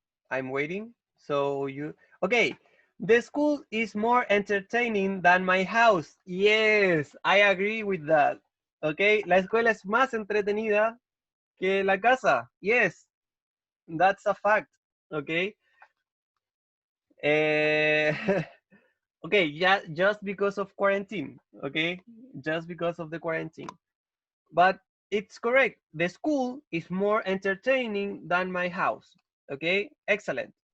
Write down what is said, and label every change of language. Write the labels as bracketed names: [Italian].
[English] I'm waiting. So you, okay. The school is more entertaining than my house. Yes, I agree with that. [Spanish] Okay, la escuela es más entretenida que la casa. [English] Yes, that's a fact. Okay. Okay, yeah, just because of quarantine. Okay, just because of the quarantine. But it's correct. The school is more entertaining than my house. Okay, excellent.